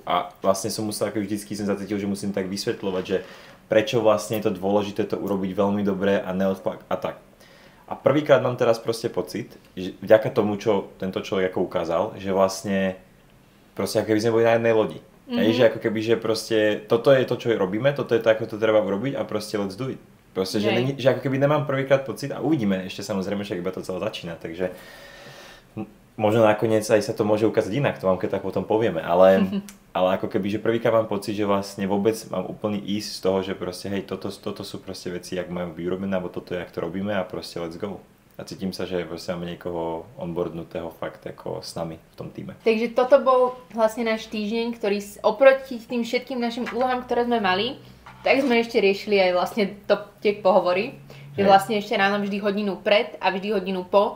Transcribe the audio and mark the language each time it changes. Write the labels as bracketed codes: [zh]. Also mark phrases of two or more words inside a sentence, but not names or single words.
[sk] A vlastne som musel, ako vždycky som zacítil, že musím tak vysvetľovať, že prečo vlastne je to dôležité to urobiť veľmi dobre a a tak. A prvýkrát mám teraz proste pocit, že vďaka tomu, čo tento človek ako ukázal, že vlastne proste ako keby sme boli na jednej lodi. Že ako keby, že proste toto je to, čo robíme, toto je to, ako to treba urobiť a proste [en] let's do it. [sk] Proste, že ako keby nemám prvýkrát pocit a uvidíme ešte samozrejme, že iba to celé začína, takže možno nakoniec aj sa to môže ukázať inak, to vám keď tak potom povieme, ale ako keby, že prvýkrát mám pocit, že vlastne vôbec mám úplný ease z toho, že proste hej, toto sú proste veci, jak majú byť urobené, alebo toto je, jak to robíme a proste [en] let's go. [sk] A cítim sa, že proste máme niekoho onboardnutého fakt ako s nami v tom týme. Takže toto bol vlastne náš týždeň, ktorý oproti tým všetkým našim úlohám, ktoré sme mali, tak sme ešte riešili aj vlastne tie pohovory. Že vlastne ešte ráno vždy hodinu pred a vždy hodinu po.